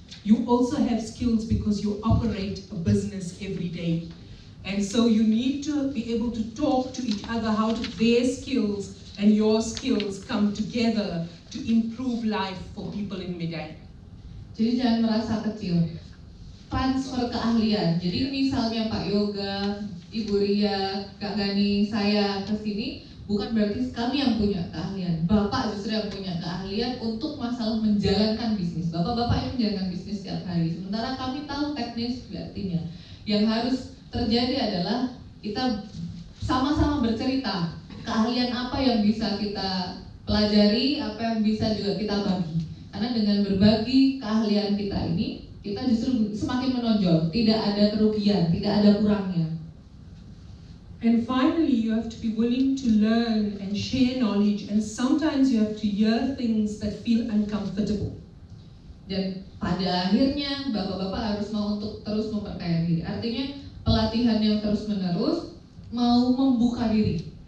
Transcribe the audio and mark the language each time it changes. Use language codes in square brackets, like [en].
[en] You also have skills because you operate a business every day. And so you need to be able to talk to each other how their skills and your skills come together to improve life for people in Medan. [id] Jadi jangan merasa kecil. Transfer keahlian. Jadi misalnya Pak Yoga, Ibu Ria, Kak Gani, saya ke sini, bukan berarti kami yang punya keahlian. Bapak justru yang punya keahlian untuk masalah menjalankan bisnis. Bapak-bapak yang menjalankan bisnis setiap hari. Sementara kami tahu teknis artinya. Yang harus terjadi adalah kita sama-sama bercerita. Keahlian apa yang bisa kita pelajari, apa yang bisa juga kita bagi. Karena dengan berbagi keahlian kita ini, kita justru semakin menonjol. Tidak ada kerugian, tidak ada kurangnya. [en] And finally, you have to be willing to learn and share knowledge, and sometimes you have to hear things that feel uncomfortable. [id] Dan pada akhirnya, bapak-bapak harus mau untuk terus memperkaya diri. Artinya, pelatihan yang terus-menerus mau membuka diri.